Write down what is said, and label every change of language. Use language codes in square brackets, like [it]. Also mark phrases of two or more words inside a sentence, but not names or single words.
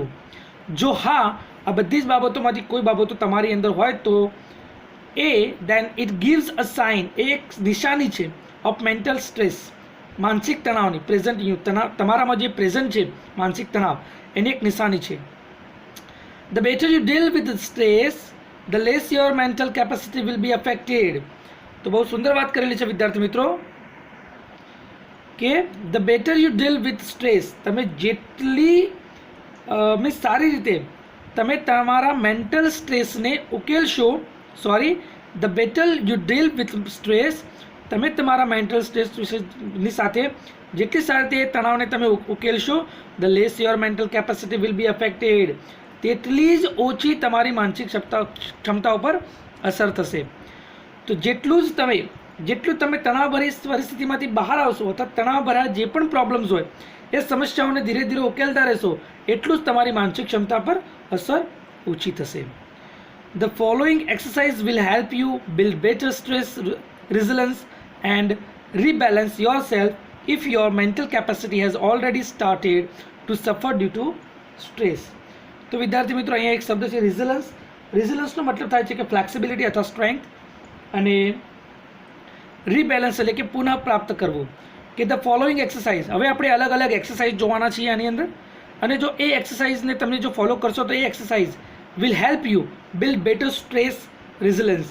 [gu] જો હા, આ બધી જ બાબતોમાંથી કોઈ બાબતો તમારી અંદર હોય તો [en] then it gives a sign, [gu] એ એક નિશાની છે [en] of mental stress, [gu] માનસિક તણાવની. [en] present in you, [gu] તમારામાં જે પ્રેઝન્ટ છે માનસિક તણાવ, એની એક નિશાની છે. [en] The better you deal with the stress, the less your mental capacity will be affected. [gu] તો બહુ સુંદર વાત કરેલી છે વિદ્યાર્થી મિત્રો કે [en] the better you deal with stress, [gu] તમે જેટલી સારી રીતે તમે તમારા [en] mental stressને [gu] ઉકેલશો, [en] the better you deal with stress, [gu] તમે તમારા [en] mental stressની [gu] સાથે જેટલી સારી રીતે તણાવને તમે ઉકેલશો, [en] the less your mental capacity will be affected, [gu] તેટલી જ ઓછી તમારી માનસિક ક્ષમતા ઉપર અસર થશે. તો જેટલું તમે તણાવભરી પરિસ્થિતિમાંથી બહાર આવશો, અથવા તણાવભર્યા જે પણ પ્રોબ્લેમ્સ હોય એ સમસ્યાઓને ધીરે ધીરે ઉકેલતા રહેશો, એટલું જ તમારી માનસિક ક્ષમતા પર અસર ઓછી થશે. [en] The following exercise will help you build better stress resilience and rebalance yourself if your mental capacity has already started to suffer due to stress. [gu] તો વિદ્યાર્થી મિત્રો, અહીંયા એક શબ્દ છે રિઝિલન્સ. રિઝિલન્સનો મતલબ થાય છે કે ફ્લેક્સિબિલિટી અથવા સ્ટ્રેન્થ, અને રીબેલેન્સ એટલે કે પુનઃ પ્રાપ્ત કરવું. કે [en] the following exercise, [gu] હવે આપણે અલગ અલગ એક્સરસાઇઝ જોવાના છીએ આની અંદર, અને જો એ એક્સરસાઇઝને તમે જો ફોલો કરશો તો એ [en] exercise will help you build better stress resilience.